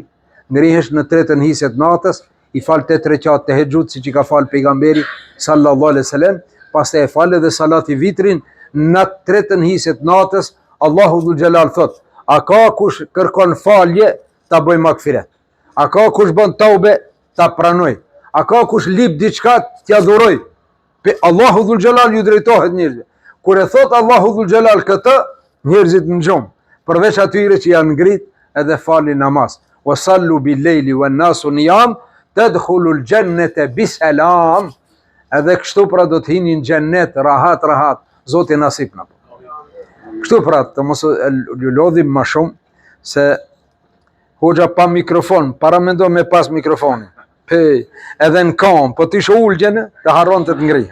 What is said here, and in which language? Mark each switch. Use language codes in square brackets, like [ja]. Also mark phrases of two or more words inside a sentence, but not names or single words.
[sq] Ngrihesh në 3 hiset natës, i falë 8 reqat të hexhut, si që ka falë pejgamberi, [ar] صلى الله عليه وسلم, [sq] pas të e falë edhe salati vitrin, në 3 hiset natës, Allahu dhul Gjelal thot, a ka kush kërkon falje, ta bëj makfiret. A ka kush bën taube, ta pranoj. A ka kush lip diçka t'ja dhuroj? Pe Allahu Dhul Gjelal ju drejtohet njerëzve. Kur e thot Allahu Dhul Gjelal këtë, njerëzit në gjumë. Përveç atyre që janë ngrit edhe falin namaz. [ar] وصلوا بالليل والناس نيام تدخلوا الجنة بسلام. [sq] Edhe kështu pra do të hinin gjennet, rahat. Zoti nasip na. Kështu pra të mos ju lodhim më shumë, se hoxha pa mikrofon, para mendo me pas mikrofonin. Edhe në kam, po t'ishe ullgjene, të harron të ngriha.